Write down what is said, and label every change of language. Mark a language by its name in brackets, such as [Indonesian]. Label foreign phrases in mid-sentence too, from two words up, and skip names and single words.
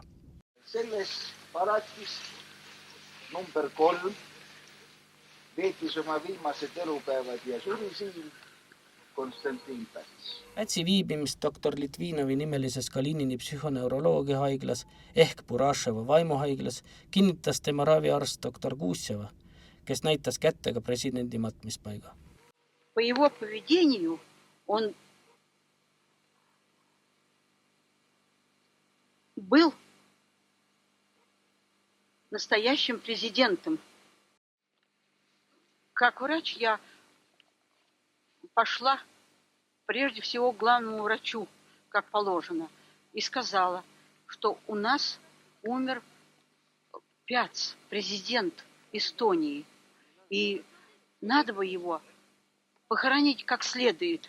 [Estonian] Selles paratis number 3 veetis oma viimased elupäevad ja suri siin Konstantin Päts. Pätsi viibimist doktor Litvinovi nimelises Kalinini psühhoneuroloogia haiglas ehk Buraševo vaimuhaiglas kinnitas tema raviarst doktor Guusjeva, kes näitas kättega presidendi matmispaiga. [Russian] По его поведению он был настоящим президентом. как врач я пошла прежде всего к главному врачу, как положено, и сказала, что у нас умер Пяц, президент Эстонии, и надо бы его похоронить как следует.